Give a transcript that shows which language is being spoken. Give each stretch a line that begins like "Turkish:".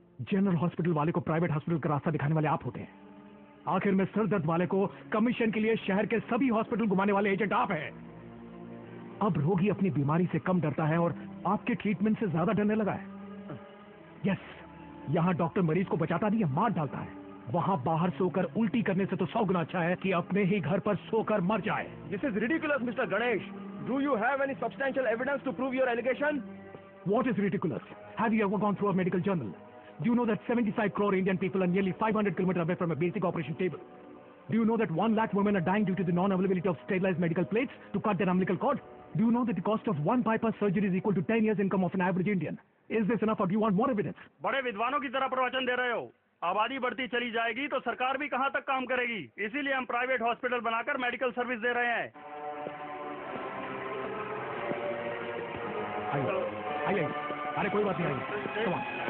Hindi: General hospital वाले को private hospital का रास्ता दिखाने वाले आप होते हैं। आखिर में सर दर्द वाले को कमीशन के लिए शहर के सभी हॉस्पिटल घुमाने वाले एजेंट आप हैं। अब रोगी अपनी बीमारी से कम डरता है और आपके ट्रीटमेंट से ज्यादा डरने लगा है। यस, यहाँ डॉक्टर मरीज को बचाता नहीं है, मार डालता है। वहाँ बाहर सोकर उल्टी करने से तो 100 गुना अच्छा है कि अपने ही घर पर सोकर मर जाए।
English: This is ridiculous, Mr. Ganesh. Do you have any substantial evidence to prove your allegation? What is ridiculous? Have you ever gone through a medical journal? Do you know that 75 crore Indian people are nearly 500 kilometers away from a basic operation table? Do you know that 1 lakh women are dying due to the non-availability of sterilized medical plates to cut their umbilical cord? Do you know that the cost of 1 bypass surgery is equal to 10 years income of an average Indian? Is this enough or do you want more evidence?
Hindi: बड़े विद्वानों की तरह प्रवचन दे रहे हो। आबादी बढ़ती चली जाएगी तो सरकार भी कहां तक काम करेगी, इसीलिए हम प्राइवेट हॉस्पिटल बनाकर मेडिकल सर्विस दे रहे हैं। आइए, अरे कोई बात नहीं, आइए।
English: Come on.